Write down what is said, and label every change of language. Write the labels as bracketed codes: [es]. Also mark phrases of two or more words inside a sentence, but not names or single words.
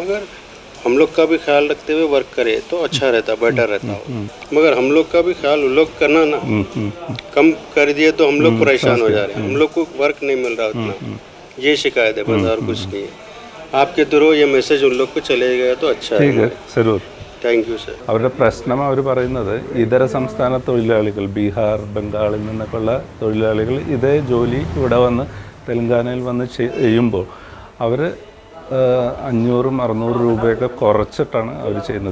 [hi] मगर हम लोग का भी ख्याल रखते हुए वर्क करे तो अच्छा रहता, बेटर रहता हो. मगर हम लोग का भी ख्याल वो लोग करना ना, कम कर दिए तो हम लोग परेशान हो जा रहे हैं. हम लोग को वर्क नहीं मिल रहा उतना. ये शिकायत है बस, और कुछ नहीं है. आपके थ्रू ये മെസ്സേജ് उन लोग को चले गया तो अच्छा है. സരൂർ. [en] Thank you sir. [ml] അവരുടെ പ്രശ്നം അവർ പറയുന്നത് ഇതര സംസ്ഥാന തൊഴിലാളികൾ, ബീഹാർ, ബംഗാളിൽ നിന്നൊക്കെയുള്ള തൊഴിലാളികൾ ഇതേ ജോലി ഇവിടെ വന്ന് തെലങ്കാനയിൽ വന്ന് ചെയ്യുമ്പോൾ അവർ 500-600 രൂപയൊക്കെ കുറച്ചിട്ടാണ് അവർ ചെയ്യുന്നത്.